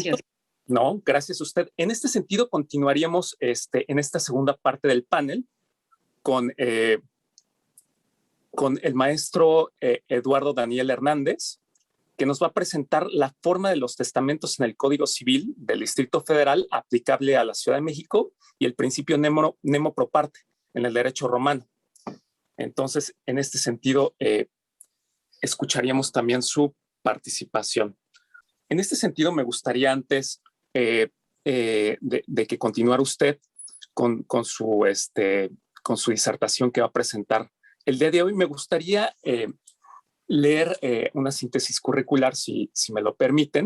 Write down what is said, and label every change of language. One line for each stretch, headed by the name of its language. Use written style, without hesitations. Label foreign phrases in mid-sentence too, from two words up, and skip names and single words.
Spanish: Entonces, no, gracias a usted. En este sentido, continuaríamos en esta segunda parte del panel con el maestro Eduardo Daniel Hernández, que nos va a presentar la forma de los testamentos en el Código Civil del Distrito Federal aplicable a la Ciudad de México y el principio
Latin: nemo pro parte
Spanish: en el derecho romano. Entonces, en este sentido, escucharíamos también su participación. En este sentido, me gustaría antes de que continuara usted con su disertación que va a presentar el día de hoy, me gustaría leer una síntesis curricular, si me lo permiten.